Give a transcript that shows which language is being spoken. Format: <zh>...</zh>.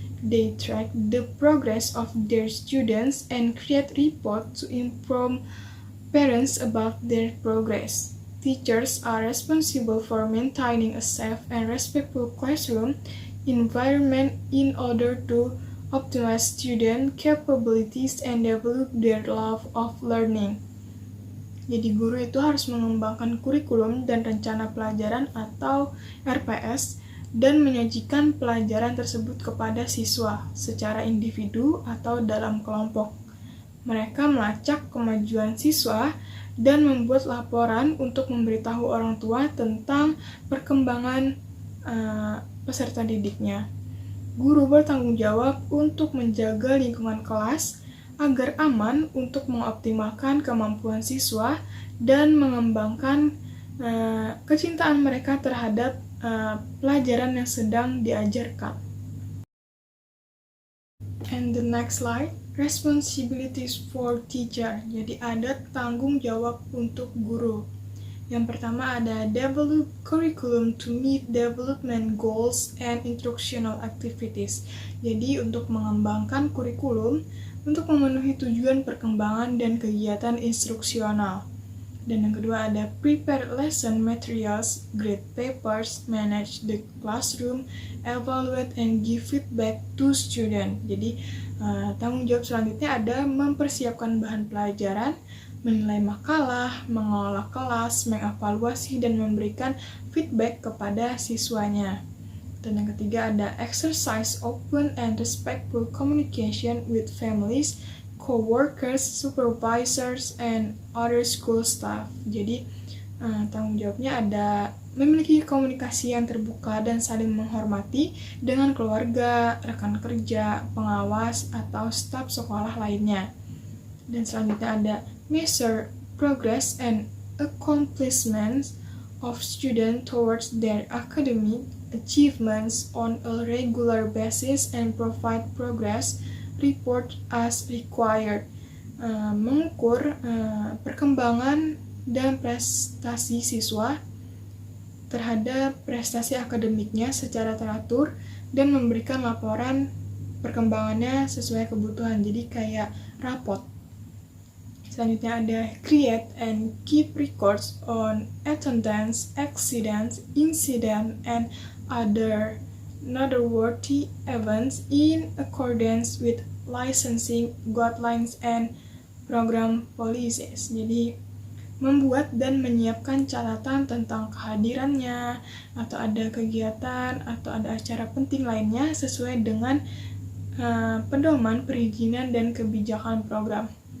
<en>They track the progress of their students and create reports to inform parents about their progress. Teachers are responsible for maintaining a safe and respectful classroom environment in order to optimize student capabilities and develop their love of learning.</en> <id>Jadi guru itu harus mengembangkan kurikulum dan rencana pelajaran atau RPS dan menyajikan pelajaran tersebut kepada siswa secara individu atau dalam kelompok. Mereka melacak kemajuan siswa dan membuat laporan untuk memberitahu orang tua tentang perkembangan peserta didiknya. Guru bertanggung jawab untuk menjaga lingkungan kelas agar aman untuk mengoptimalkan kemampuan siswa dan mengembangkan kecintaan mereka terhadap pelajaran yang sedang diajarkan.</id> <en>And the next slide, responsibilities for teacher.</en> <id>Jadi ada tanggung jawab untuk guru. Yang pertama ada</id> <en>develop curriculum to meet development goals and instructional activities.</en> <id>Jadi untuk mengembangkan kurikulum untuk memenuhi tujuan perkembangan dan kegiatan instruksional. Dan yang kedua ada</id> <en>prepare lesson materials, grade papers, manage the classroom, evaluate and give feedback to student.</en> <id>Jadi tanggung jawab selanjutnya ada mempersiapkan bahan pelajaran, menilai makalah, mengelola kelas, mengevaluasi dan memberikan feedback kepada siswanya. Dan yang ketiga ada</id> <en>exercise open and respectful communication with families, co-workers, supervisors, and other school staff.</en> <id>Jadi tanggung jawabnya ada memiliki komunikasi yang terbuka dan saling menghormati dengan keluarga, rekan kerja, pengawas, atau staf sekolah lainnya. Dan selanjutnya ada</id> <en>measure progress and accomplishments of students towards their academic achievements on a regular basis and provide progress report as required.</en> <id>Mengukur perkembangan dan prestasi siswa terhadap prestasi akademiknya secara teratur dan memberikan laporan perkembangannya sesuai kebutuhan. Jadi kayak rapot. Selanjutnya ada</id> <en>create and keep records on attendance, accidents, incident, and other noteworthy events in accordance with licensing guidelines and program policies.</en> <id>Jadi membuat dan menyiapkan catatan tentang kehadirannya atau ada kegiatan atau ada acara penting lainnya sesuai dengan pedoman perizinan dan kebijakan program.</id>